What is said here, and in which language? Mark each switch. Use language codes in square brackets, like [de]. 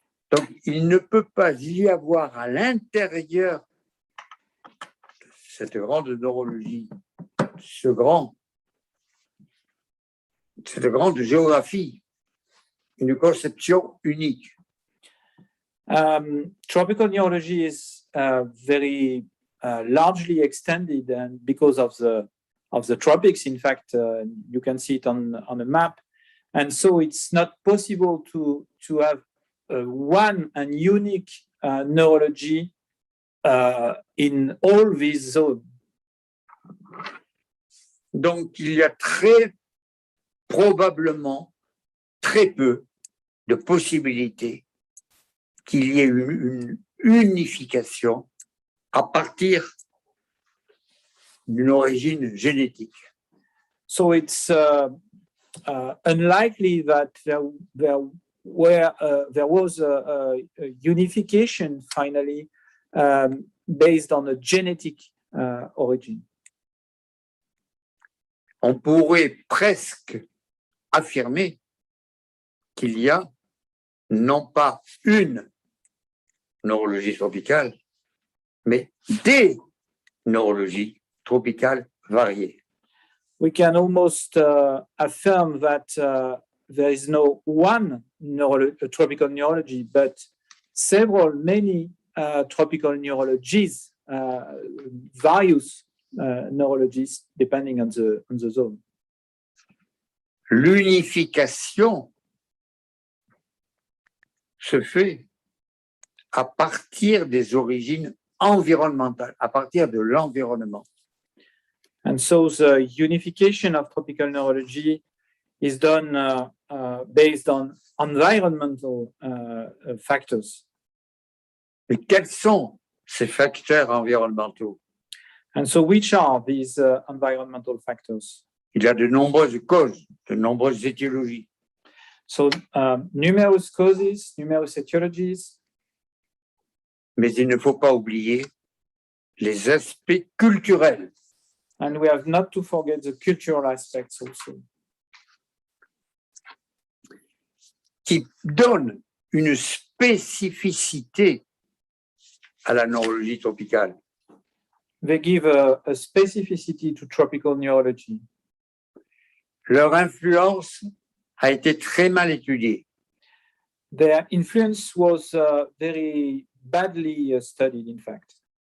[fr] Donc, il ne peut pas y avoir à l'intérieur de cette grande neurologie, cette grande géographie, une conception unique. [en] Tropical neurology is very largely extended, and because of the tropics, in fact, you can see it on a map, and so it's not possible to have one and unique neurology in all these zones. [fr] Donc, il y a très probablement très peu de possibilités qu'il y ait une unification à partir d'une origine génétique. [en] So it's unlikely that there was a unification finally based on a genetic origin. [fr] On pourrait presque affirmer qu'il y a non pas une neurologie tropicale, mais des neurologies tropicales variées. [en] We can almost affirm that there is no one tropical neurology, but many tropical neurologies, various neurologies, depending on the zone. [fr] L'unification se fait à partir des origines environnementales, à partir de l'environnement. [en] And so the unification of tropical neurology is done based on environmental factors. [fr] Et quels sont ces facteurs environnementaux? [en] And so which are these environmental factors? [fr] Il y a de nombreuses causes, de nombreuses étiologies. [en] So numerous causes, numerous etiologies. [fr] Mais il ne faut pas oublier les aspects culturels. [en] And we have not to forget the cultural aspects also, [fr] qui donnent une spécificité à la neurologie tropicale. [en] They give a specificity to tropical neurology. [fr] Leur influence a été très mal étudiée. [en] Their influence was very badly studied, in fact.